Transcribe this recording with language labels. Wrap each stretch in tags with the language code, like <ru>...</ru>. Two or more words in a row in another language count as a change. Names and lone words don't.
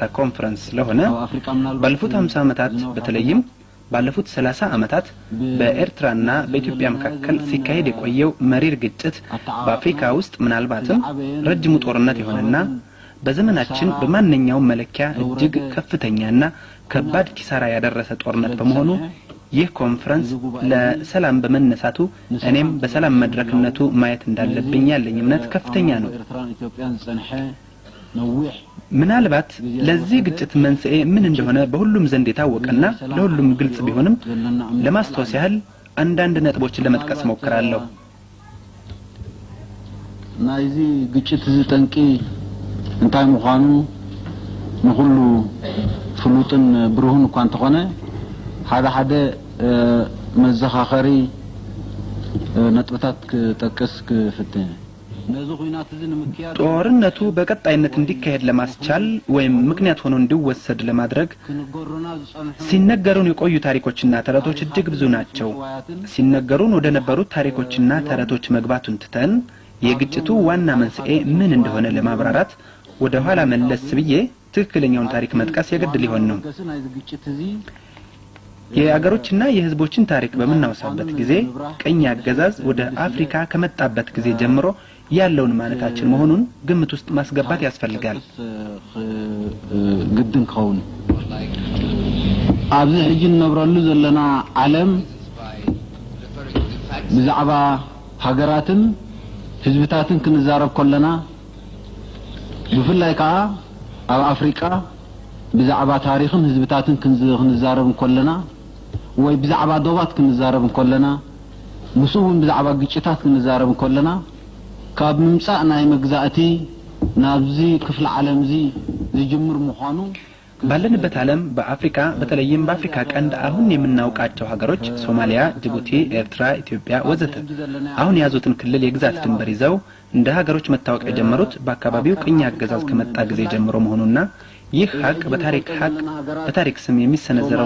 <am>ኮንፈረንስ ስለሆነ ባለፉት 50 ዓመታት በተለይም ባለፉት 30 ዓመታት በኤርትራና በኢትዮጵያ መካከል ሲካሄድ የቆየው መሪር ግጭት በአፍሪካ ውስጥ ምናልባትም ረጅሙ ጦርነት የሆነና በዘመናችን በማንኛውም መለኪያ እጅግ ከፍተኛና ከባድ ኪሳራ ያደረሰ ጦርነት በመሆኑ ይህ ኮንፈረንስ ለሰላም በመነሳቱ እኔም በሰላም መድረክነቱ ማየት እንዳለብኝ ያለኝ እምነት ከፍተኛ ነው። ምናልባት ለዚህ ግጭት መንስኤ ምን እንደሆነ በሁሉም ዘንድ የታወቀና ለሁሉም ግልጽ ቢሆንም ለማስተዋወስ ያህል አንዳንድ ነጥቦችን ለመጥቀስ ሞክራለሁ።</am> <ti>ናይዚ ግጭት ዝጠንቂ እንታይ ምዃኑ ንኹሉ ፍሉጥን ብሩህን እኳ እንተኾነ ሓደ መዘኻኸሪ ነጥብታት ክጠቅስ ክፍትህ</ti> <am>ጦርነቱ በቀጣይነት እንዲካሄድ ለማስቻል ወይም ምክንያት ሆኖ እንዲወሰድ ለማድረግ ሲነገሩን የቆዩ ታሪኮችና ተረቶች እጅግ ብዙ ናቸው። ሲነገሩን ወደ ነበሩት ታሪኮችና ተረቶች መግባቱን ትተን የግጭቱ ዋና መንስኤ ምን እንደሆነ ለማብራራት ወደ ኋላ መለስ ብዬ ትክክለኛውን ታሪክ መጥቀስ የግድ ሊሆን ነው። የአገሮችና የህዝቦችን ታሪክ በመናወሳበት ጊዜ ቀኝ አገዛዝ ወደ አፍሪካ ከመጣበት ጊዜ ጀምሮ ያለውን ማለታችን መሆኑን ግምት ውስጥ ማስገባት ያስፈልጋል።</am> <ti>ግድን ከውን ኣብዚ ሕጂ ነብረሉ ዘለና ዓለም ብዛዕባ ሃገራትን ህዝብታትን ክንዛረብ ከለና ብፍላይ ከዓ ኣብ አፍሪካ ብዛዕባ ታሪኽን ህዝብታትን ክንዛረብ ከለና ወይ ብዛዕባ ዶባት ክንዛረብ ከለና ምስኡን ብዛዕባ ግጭታት ክንዛረብ ከለና ካብ ምምጻእ ናይ መግዛእቲ ናብዚ ክፍለ ዓለም እዚ ዝጅምር ምዃኑ</ti> <am>ባለንበት ዓለም በአፍሪካ በተለይም በአፍሪካ ቀንድ አሁን የምናውቃቸው ሀገሮች ሶማሊያ፣ ጅቡቲ፣ ኤርትራ፣ ኢትዮጵያ ወዘተ አሁን ያዙትን ክልል የግዛት ድንበር ይዘው እንደ ሀገሮች መታወቅ የጀመሩት በአካባቢው ቅኝ አገዛዝ ከመጣ ጊዜ ጀምሮ መሆኑና ይህ ሀቅ በታሪክ ስም የሚሰነዘረውን</am>